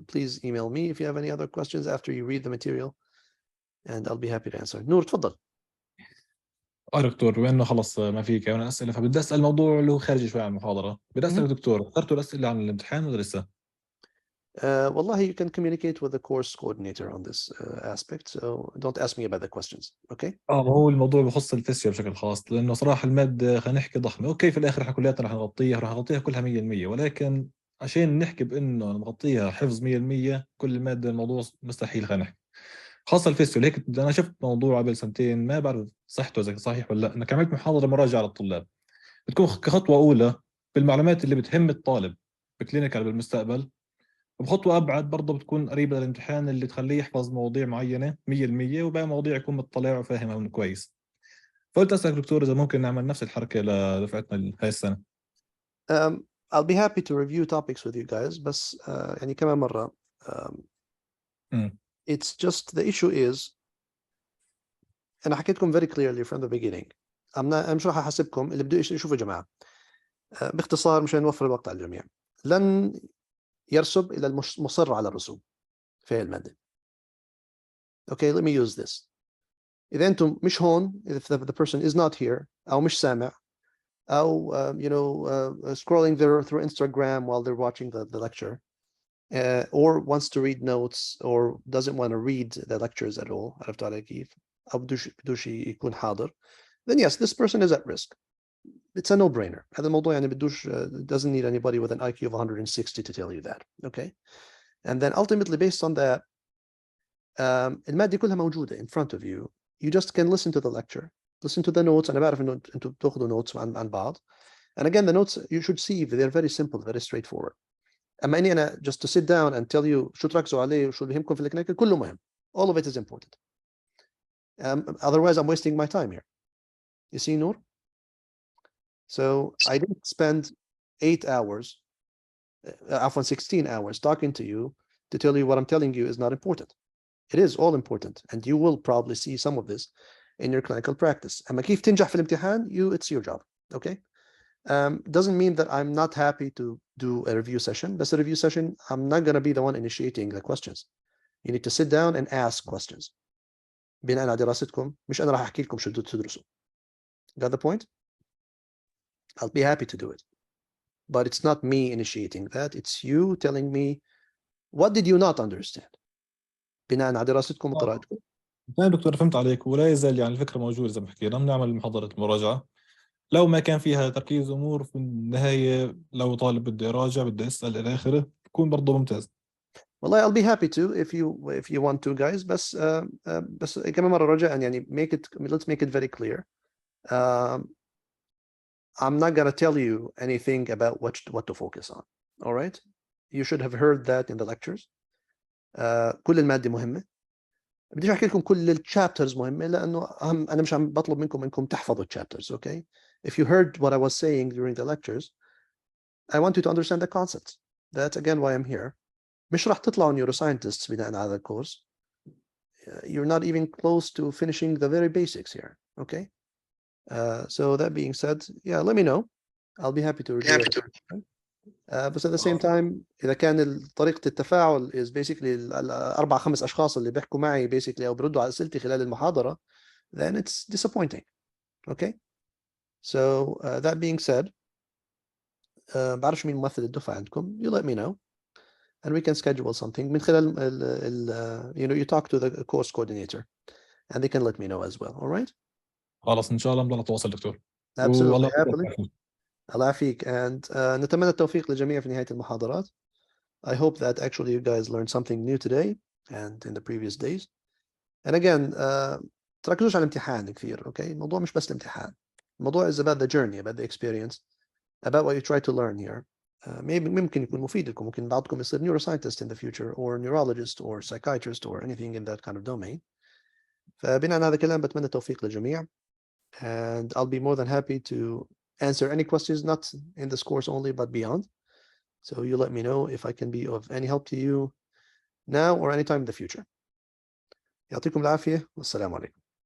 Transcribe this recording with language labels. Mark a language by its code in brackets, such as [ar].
[en] Please email me if you have any other questions after you read the material, and I'll be happy to answer. [ar] نور تفضل. دكتور بما انه خلص ما في كمان اسئله، فبدي اسال موضوع اللي هو خارجي شوي عن المحاضره. بدي اسالك دكتور، اخترتوا الاسئله عن الامتحان ولا لسه؟ والله [en] you can communicate with the course coordinator on this aspect, so don't ask me about the questions, okay? [ar] هو الموضوع بخص الفيسيو بشكل خاص، لانه صراحه الماده خلينا نحكي ضخمه. اوكي في الاخر احنا كلياتنا رح نغطيها كلها 100%، ولكن عشان نحكي بانه نغطيها حفظ 100% كل الماده، الموضوع مستحيل. خلينا نحكي خاصه الفيسيو. هيك انا شفت موضوع قبل سنتين، ما بعرف صحته اذا صحيح ولا لا، انك عملت محاضره مراجعه للطلاب، بتكون كخطوه اولى بالمعلومات اللي بتهم الطالب بكلينيكال بالمستقبل، وبخطوه ابعد برضه بتكون قريبه للامتحان اللي تخليه يحفظ مواضيع معينه 100%، وباقي مواضيع يكون مطلع وفاهمها من كويس. فقلت اسالك دكتور اذا ممكن نعمل نفس الحركه لدفعتنا هاي السنه. [en] I'll be happy to review topics with you guys, [ar] بس يعني كمان مرة [en] it's just the issue is [ar] أنا حكيتكم [en] very clearly from the beginning. [ar] أنا مش راح أحاسبكم، اللي بده يشوفوا يا جماعة باختصار مشان نوفر الوقت على الجميع. لن يرسب إلى المصر على الرسوب في هذه المادة. [en] Okay, let me use this. [ar] إذا أنتم مش هون, [en] if the person is not here [ar] أو مش سامع [en] أو scrolling through Instagram while they're watching the lecture, or wants to read notes or doesn't want to read the lectures at all, [ar] عرفتوا علي كيف؟ أو بدوش يكون حاضر, [en] then yes, this person is at risk. It's a no-brainer. [ar] هذا الموضوع يعني بدوش [en] doesn't need anybody with an IQ of 160 to tell you that. Okay, and then ultimately based on that, [ar] المادة كلها موجودة [en] in front of you. You just can listen to the lecture, listen to the notes. [ar] أنا بعرف إنه أنتم بتاخذوا notes عن بعض. [en] And again, the notes you should see they're very simple, very straightforward. [ar] أما إني أنا [en] just to sit down and tell you [ar] شو تركزوا عليه وشو اللي يهمكم في الكلينيكال, كله مهم. [en] All of it is important. Otherwise, I'm wasting my time here. You see, Noor? So I didn't spend 8 hours, 16 hours talking to you to tell you what I'm telling you is not important. It is all important, and you will probably see some of this in your clinical practice. [ar] أما كيف تنجح في الامتحان, [en] it's your job, okay? Doesn't mean that I'm not happy to do a review session. But a review session, I'm not going to be the one initiating the questions. You need to sit down and ask questions. [ar] بناء على دراستكم, مش أنا راح أحكي لكم شو تدرسوا. [en] Got the point? I'll be happy to do it. But it's not me initiating that. It's you telling me, what did you not understand? [ar] بناء على دراستكم وقراءتكم. طيب دكتور فهمت عليك، ولا يزال يعني الفكره موجوده زي ما حكينا. بنعمل محاضره مراجعه لو ما كان فيها تركيز امور في النهايه، لو طالب بده يراجع بده يسال الى اخره، بكون برضه ممتاز. والله [en] I'll be happy to if you want to guys. [ar] بس كمان مرة رجاء يعني [en] let's make it very clear. I'm not going to tell you anything about what to focus on. All right? You should have heard that in the lectures. [ar] كل المادة مهمة. بديش أحكي لكم كل الشابترز مهمة, لأنه أنا مش عم بطلب منكم تحفظوا الشابترز. [en] Okay? If you heard what I was saying during the lectures, I want you to understand the concepts. That's again why I'm here. [ar] مش راح تطلعوا neuroscientists بناء على الكورس. [en] You're not even close to finishing the very basics here. Okay? So that being said, yeah, let me know. I'll be happy to review it. But at the same time, [ar] إذا كان طريقة التفاعل [en] is basically [ar] 4-5 أشخاص اللي بيحكوا معي [en] basically [ar] أو بردوا على أسئلتي خلال المحاضرة, [en] then it's disappointing. Okay? So that being said, [ar] بعرفش مين ممثل الدفعة عندكم. [en] You let me know, and we can schedule something. [ar] من خلال [en] you talk to the course coordinator, and they can let me know as well. All right? [ar] خلاص ان شاء الله بنضل نتواصل دكتور. [en] Absolutely, happily. [ar] الله يعافيك, and نتمنى التوفيق للجميع في نهاية المحاضرات. [en] I hope that actually you guys learned something new today and in the previous days. And again, [ar] تركزوش على الامتحان كثير. [en] Okay? [ar] الموضوع مش بس الامتحان. الموضوع [en] is about the journey, about the experience, about what you try to learn here. Maybe [ar] ممكن يكون مفيد لكم. ممكن بعضكم يصير [en] neuroscientist in the future, or neurologist, or psychiatrist, or anything in that kind of domain. [ar] فبناء على هذا الكلام بتمنى التوفيق للجميع. [en] And I'll be more than happy to answer any questions, not in this course only, but beyond. So you let me know if I can be of any help to you now or anytime in the future. [ar] يعطيكم العافية والسلام عليكم.